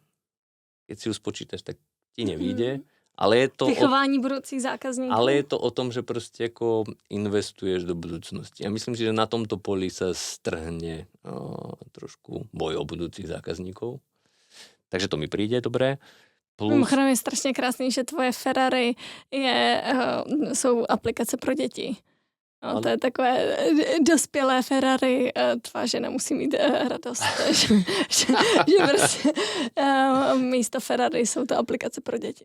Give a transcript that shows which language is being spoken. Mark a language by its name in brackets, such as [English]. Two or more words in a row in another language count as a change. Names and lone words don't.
[Slovak] Keď si ju spočítaš, tak ti nevíde. Ale je to vychování budúcich zákazníkov. Ale je to o tom, že proste investuješ do budúcnosti. Ja myslím si, že na tomto poli sa strhne trošku boj o budúcich zákazníkov. Takže to mi príde dobré. [Czech] Mimochodem je strašně krásný, že tvoje Ferrari jsou aplikace pro děti. No, to je takové dospělé Ferrari, tvá žena musí mít radost, že prostě místo Ferrari jsou to aplikace pro děti.